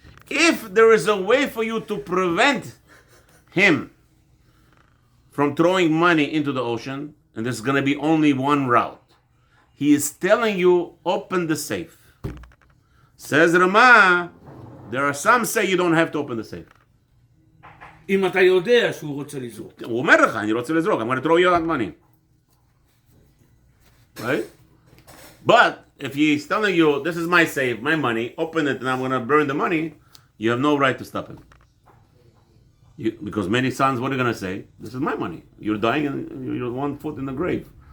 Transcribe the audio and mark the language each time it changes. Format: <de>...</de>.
<en>If there is a way for you to prevent him from throwing money into the ocean, and there's going to be only one route, he is telling you, open the safe. Says Rama, there are some say you don't have to open the safe.</en> <he>אם אתה יודע שהוא רוצה לזרוק. הוא אומר לך, אני רוצה לזרוק,</he> <en>I'm going to throw you out money. Right? But if he's telling you, this is my safe, my money, open it and I'm going to burn the money, you have no right to stop him. Because many sons, what are you going to say? This is my money. You're dying and you're 1 foot in the grave.</en>